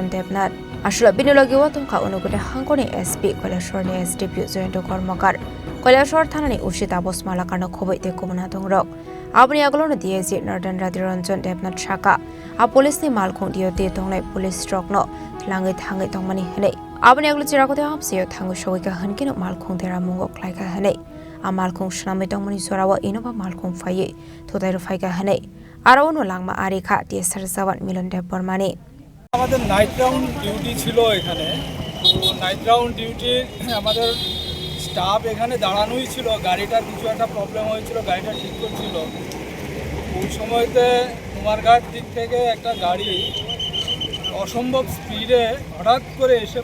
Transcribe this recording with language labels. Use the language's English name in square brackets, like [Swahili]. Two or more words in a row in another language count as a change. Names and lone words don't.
[Kok Borok] Devnath asula binologi watongkha onogode hangkoni SP Koilashor ni SDP Jointo Kormokar Koilashor thanani Ushita Bosmala karno Khobwi te komona dongrok abni aglono DIG Narottan Rati Ranjan Devnath saka a police ni Malkhung diote tongnai police rokno tlangai thangai tongmani hanei abni aglo Chirakoti Amsayo thangu shogika hankino Malkhung tera mungo klaika hanei a Malkhung shnami tongmani Jorawa Innova Malkhung faye Thutaiwi Rwphaimabai hanei aro no langma arika TSR Jawan Milondev Bormani [Bangla] আমাদের নাইট রাউন্ড ডিউটি ছিল এখানে তো নাইট রাউন্ড ডিউটি আমাদের স্টাফ এখানে দাঁড়ানোই ছিল গাড়িটার কিছু একটা প্রবলেম হয়েছিল গাড়িটা ঠিক করছিল ওই সময়তে কুমারঘাট দিক থেকে একটা গাড়ি অসম্ভব স্পিডে হঠাৎ করে এসে